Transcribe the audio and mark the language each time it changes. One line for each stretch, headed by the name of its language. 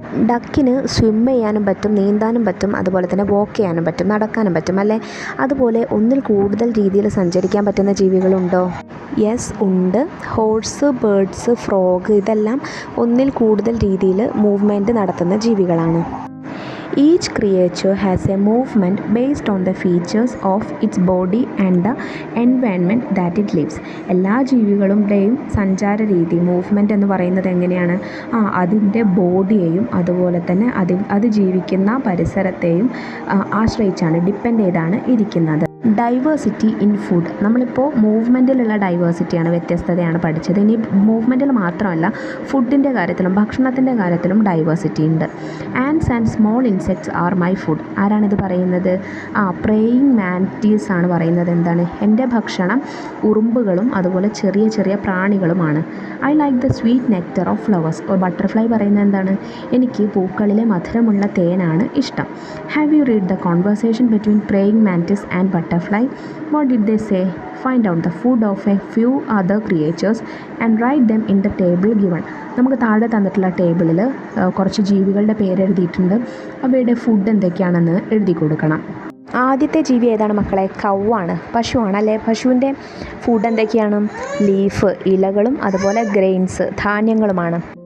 Malayalam: ഡക്കിന് swim ചെയ്യാനും പറ്റും, നീന്താനും പറ്റും, അതുപോലെ തന്നെ വാക്ക് ചെയ്യാനും പറ്റും, നടക്കാനും പറ്റും അല്ലേ? അതുപോലെ ഒന്നിൽ കൂടുതൽ രീതിയിൽ സഞ്ചരിക്കാൻ പറ്റുന്ന ജീവികളുണ്ടോ? യെസ്, ഉണ്ട്. ഹോഴ്സ്, ബേർഡ്സ്, ഫ്രോഗ് ഇതെല്ലാം ഒന്നിൽ കൂടുതൽ രീതിയിൽ മൂവ്മെൻറ്റ് നടത്തുന്ന ജീവികളാണ്.
English: Each creature has a movement based on the features of its body and the environment that it lives.
Malayalam: എല്ലാ ജീവികളുടെയും സഞ്ചാര രീതി, മൂവ്മെൻറ്റ് എന്ന് പറയുന്നത് എങ്ങനെയാണ്? അതിൻ്റെ ബോഡിയെയും അതുപോലെ തന്നെ അത് ജീവിക്കുന്ന പരിസരത്തെയും ആശ്രയിച്ചാണ്, ഡിപ്പെൻഡ് ചെയ്താണ് ഇരിക്കുന്നത്.
English: Diversity in food.
Malayalam: നമ്മളിപ്പോൾ മൂവ്മെൻറ്റിലുള്ള ഡൈവേഴ്സിറ്റിയാണ്, വ്യത്യസ്തതയാണ് പഠിച്ചത്. ഇനി മൂവ്മെൻറ്റിൽ മാത്രമല്ല, ഫുഡിൻ്റെ കാര്യത്തിലും ഭക്ഷണത്തിൻ്റെ കാര്യത്തിലും ഡൈവേഴ്സിറ്റി ഉണ്ട്.
English: Ants and small insects are my food.
Malayalam: ആരാണിത് പറയുന്നത്? പ്രേയിങ് മാൻറ്റീസ് ആണ് പറയുന്നത്. എന്താണ്? എൻ്റെ ഭക്ഷണം ഉറുമ്പുകളും അതുപോലെ ചെറിയ ചെറിയ പ്രാണികളുമാണ്.
English: I like the sweet nectar of flowers.
Malayalam: Butterfly പറയുന്നത് എന്താണ്? എനിക്ക് പൂക്കളിലെ മധുരമുള്ള തേനാണ് ഇഷ്ടം.
English: Have you read the conversation between praying mantis and butterfly? What did they say? Find out the food of a few other creatures and write them in the table given.
Malayalam: നമുക്ക് താഴെ തന്നിട്ടുള്ള ടേബിളിൽ കുറച്ച് ജീവികളുടെ പേര് എഴുതിയിട്ടുണ്ട്. അവയുടെ ഫുഡ് എന്തൊക്കെയാണെന്ന് എഴുതി കൊടുക്കണം. ആദ്യത്തെ ജീവി ഏതാണ് മക്കളെ? കൗവാണ്, പശുവാണ് അല്ലേ? പശുവിൻ്റെ ഫുഡ് എന്തൊക്കെയാണ്? ലീഫ്, ഇലകളും അതുപോലെ ഗ്രെയിൻസ്, ധാന്യങ്ങളുമാണ്.